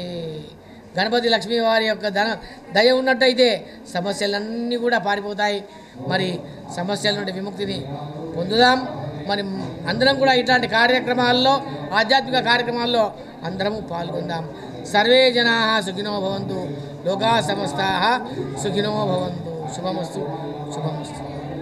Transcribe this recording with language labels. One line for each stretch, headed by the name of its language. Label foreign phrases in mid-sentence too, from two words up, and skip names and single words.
Telugu: గణపతి లక్ష్మీ వారి యొక్క దయ ఉన్నట్టయితే సమస్యలన్నీ కూడా పారిపోతాయి. మరి సమస్యల నుండి విముక్తిని పొందుదాం. మరి అందరం కూడా ఇట్లాంటి కార్యక్రమాల్లో ఆధ్యాత్మిక కార్యక్రమాల్లో అందరము పాల్గొందాం.
Sanskrit: సర్వే జనాః సుఖినో భవంతు, లోకాః సమస్తాః సుఖినో భవంతు. శుభమస్తు, శుభమస్తు.